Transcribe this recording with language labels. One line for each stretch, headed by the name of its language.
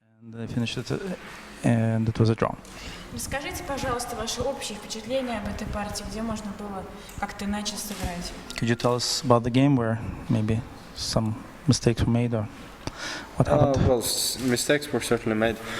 English: They finished it, and it was a draw.
Russian: Расскажите, пожалуйста, ваши общие впечатления об этой партии, где можно было как-то иначе сыграть.
English: Could you tell us about the game where maybe some mistakes were made or what happened? Well, mistakes were certainly made.